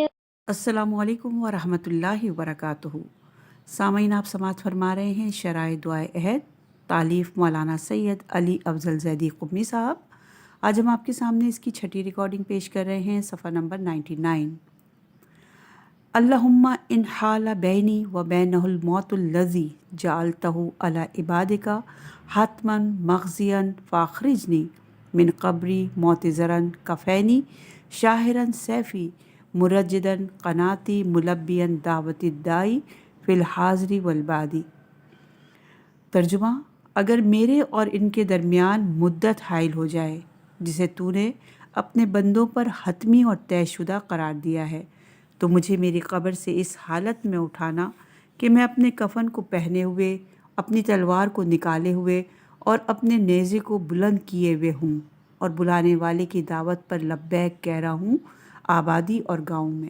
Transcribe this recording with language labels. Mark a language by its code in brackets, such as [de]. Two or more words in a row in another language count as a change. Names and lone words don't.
[ar] السلام علیکم ورحمۃ اللہ وبرکاتہ۔ [ur] سامعین، آپ سماعت فرما رہے ہیں شرائع دعائے عہد، تالیف مولانا سید علی افضل زیدی قمی صاحب۔ آج ہم آپ کے سامنے اس کی چھٹی ریکارڈنگ پیش کر رہے ہیں، صفحہ نمبر 99۔ [ar] اللہم ان حال بینی و بینہ الموت الذی جعلتہ علی عبادک حتما مغزیا فاخرجنی من قبری معتذرا کفینی شاہرا سیفی مرجدا قناتی ملبیا دعوت الدائی فی الحاضر والبادی۔ [ur] ترجمہ: اگر میرے اور ان کے درمیان مدت حائل ہو جائے جسے تو نے اپنے بندوں پر حتمی اور طے شدہ قرار دیا ہے، تو مجھے میری قبر سے اس حالت میں اٹھانا کہ میں اپنے کفن کو پہنے ہوئے، اپنی تلوار کو نکالے ہوئے اور اپنے نیزے کو بلند کیے ہوئے ہوں اور بلانے والے کی دعوت پر لبیک کہہ رہا ہوں، آبادی اور گاؤں میں۔